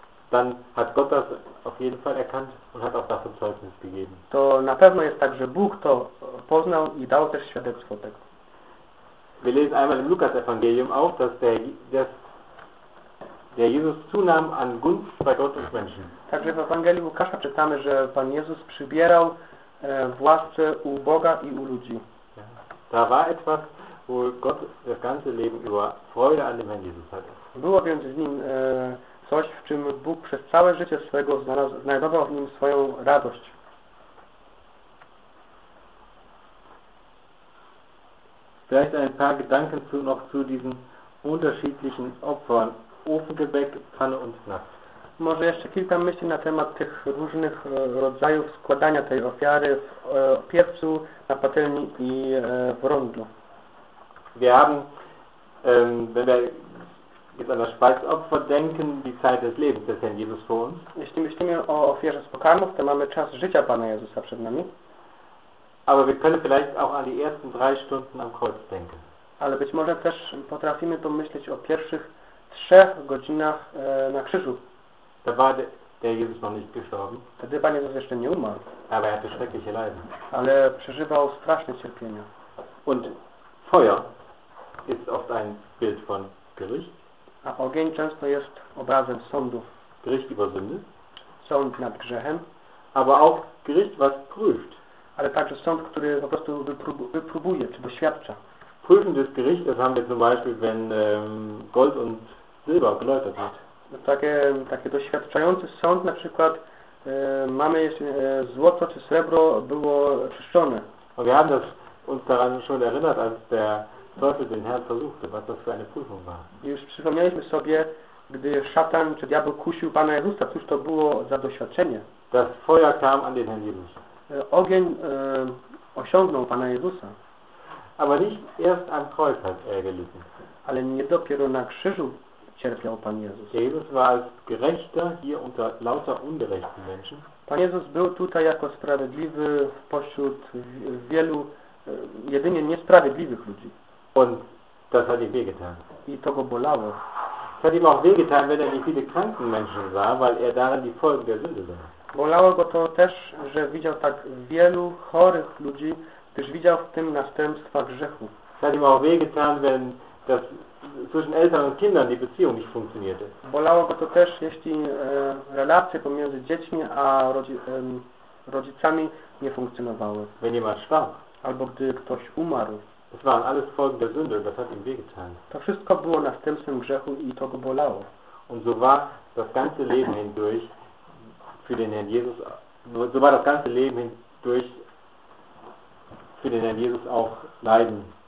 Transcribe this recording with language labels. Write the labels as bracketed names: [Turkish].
[German] dann hat Gott das auf jeden Fall erkannt und hat auch dafür Zeugnis gegeben. [Polish] To na pewno jest tak, że Bóg to poznał i dał też świadectwo tego. [German] Wir lesen einmal im Lukas-Evangelium auch, dass der Jesus zunahm an Gunst bei Gott und Menschen. [Polish] Także w Ewangelii Łukasza czytamy, że Pan Jezus przybierał w łasce u Boga i u ludzi. [German] Da war etwas, wo Gott das ganze Leben über Freude an dem Herrn Jesus hatte. [Polish] Było więc w nim coś, w czym Bóg przez całe życie swego znajdował w nim swoją radość. [German] Vielleicht ein paar Gedanken noch zu diesen unterschiedlichen Opfern: Ofengebäck, Pfanne und Napf. [Polish] Może jeszcze kilka myśli na temat tych różnych rodzajów składania tej ofiary w piecu, na patelni i w rondlu. [German] Wir haben, wenn wir jetzt an das Speisopfer denken, die Zeit des Lebens des Herrn Jesus vor uns. [Polish] Jeśli myślimy o ofierze z pokarmów, to mamy czas życia Pana Jezusa przed nami. [German] Aber wir können vielleicht auch an die ersten drei Stunden am Kreuz denken. [Polish] Ale być może też potrafimy pomyśleć o pierwszych trzech godzinach na krzyżu. [German] Da war der Jesus noch nicht gestorben. [Polish] Wtedy Pan Jezus jeszcze nie umarł. [German] Aber er hatte schreckliche Leiden. [Polish] Ale przeżywał straszne cierpienia. [German] Und Feuer ist oft ein Bild von Gericht. [Polish] A ogień często jest obrazem sądu. [German] Gericht über Sünde. [Polish] Sąd nad grzechem. [German] Aber auch Gericht, was prüft. [Polish] Ale także sąd, który po prostu wypróbuje, czy doświadcza. [German] Prüfendes Gericht, das haben wir zum Beispiel, wenn Gold und Silber geläutert hat. [Polish] Takie doświadczający sąd, na przykład mamy, jeśli złoto czy srebro było czyszczone. [German] Und wir haben das uns daran schon erinnert, als der Teufel den Herrn versuchte, was das für eine Prüfung war. [Polish] Już przypomnieliśmy sobie, gdy szatan czy diabeł kusił Pana Jezusa, cóż to było za doświadczenie. [German] Das Feuer kam an den Herrn Jesus. [Polish] Ogień osiągnął Pana Jezusa. [German] Aber nicht erst am Kreuz hat er gelitten. [Polish] Ale nie dopiero na krzyżu cierpiał Pan Jezus. [German] Jesus war als Gerechter hier unter lauter ungerechten Menschen. [Polish] Pan Jezus był tutaj jako sprawiedliwy pośród wielu jedynie niesprawiedliwych ludzi. [German] Und das hat ihm wehgetan. [Polish] I to go bolało. [German] Es hat ihm auch wehgetan, wenn er die viele kranken Menschen sah, weil er darin die Folgen der Sünde sah. [Polish] Bolało go to też, że widział tak wielu chorych ludzi, gdyż widział w tym następstwa grzechu. [German] Es hat ihm auch wehgetan, wenn das zwischen Eltern und Kindern die Beziehung nicht funktionierte. [Polish] Bolało go to też, jeśli relacje pomiędzy dziećmi a rodzicami nie funkcjonowały. [German] Wenn jemand starb. [Polish] Albo gdy ktoś umarł. [German] Das waren alles Folgen der Sünde, das hat ihm wehgetan. [Polish] To wszystko było następstwem grzechu i to go bolało. [German] Und so war das ganze Leben hindurch für den Herrn Jesus, so war das ganze Leben hindurch für den Herrn Jesus auch Leiden.